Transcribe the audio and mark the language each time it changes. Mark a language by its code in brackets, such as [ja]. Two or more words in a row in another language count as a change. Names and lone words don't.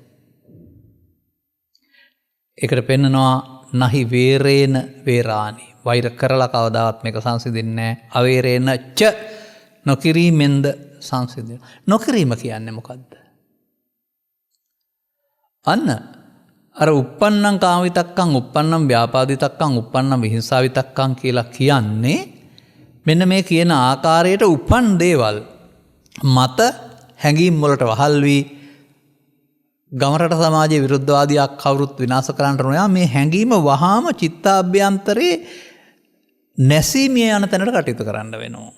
[si] ඒකට පෙන්නනවා [pi] නහි වේරේන වේරානි. [si] වෛර කරලා කවදාවත් මේක සංසිඳෙන්නේ නැහැ. [pi] අවේරේන ච [si] නොකිරීමෙන්ද සංසිඳෙනවා. නොකිරීම කියන්නේ මොකද්ද? අන්න අර [pi] uppannam කාමිතක්කං, uppannam ව්‍යාපාදිතක්කං, uppannam විහිංසාවිතක්කං [si] කියලා කියන්නේ මෙන්න මේ කියන ආකාරයට උපන් දේවල් මත හැඟීම් වලට වහල් වී ගමරට සමාජයේ විරුද්ධවාදියක් කවුරුත් විනාශ කරන්නට නොයා මේ හැඟීම වහාම චිත්තාභ්‍යන්තරේ නැසීමිය යන තැනට කටයුතු කරන්න වෙනවා.